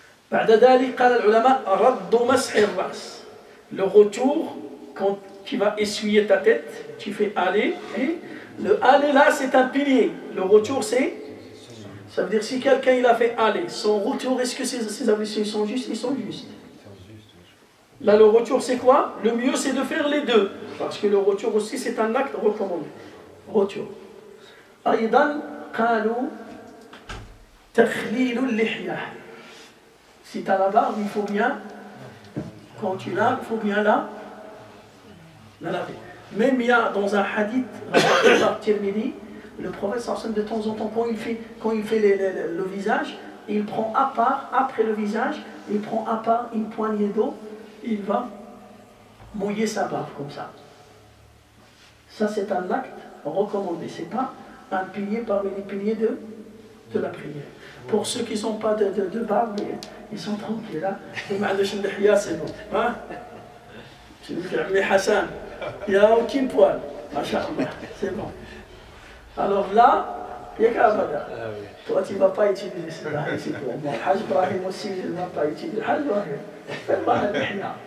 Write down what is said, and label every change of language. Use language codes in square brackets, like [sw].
[ar] بعد ذلك قال العلماء رد مسح الرأس. [fr] Le retour, quand tu vas essuyer ta tête, tu fais aller, et le aller là c'est un pilier. Le retour c'est, ça veut dire si quelqu'un il a fait aller, son retour, est-ce que ses ablutions sont justes? Ils sont justes. Là le retour c'est quoi? Le mieux c'est de faire les deux, parce que le retour aussi c'est un acte recommandé. Retour. [ar] أيضا قالوا تخليل اللحية. [fr] Si tu as la barbe, il faut bien, quand tu laves, il faut bien la laver. Même il y a dans un hadith, rapporté par Tirmidhi, le prophète de temps en temps, quand il fait le visage, il prend à part, après le visage, il prend à part une poignée d'eau, il va mouiller sa barbe comme ça. Ça c'est un acte recommandé, c'est pas un pilier parmi les piliers de la prière. Pour ceux qui n'ont pas de barbe, ils sont tranquilles là. C'est bon. Hein? Hassan, il n'y a aucun poil. C'est bon. Alors là, [ar] ياك أبدا. [fr] Toi, tu ne vas pas utiliser cela. الحاج إبراهيم aussi, il ne va pas utiliser. [ar] الحاج إبراهيم في البحر نحن.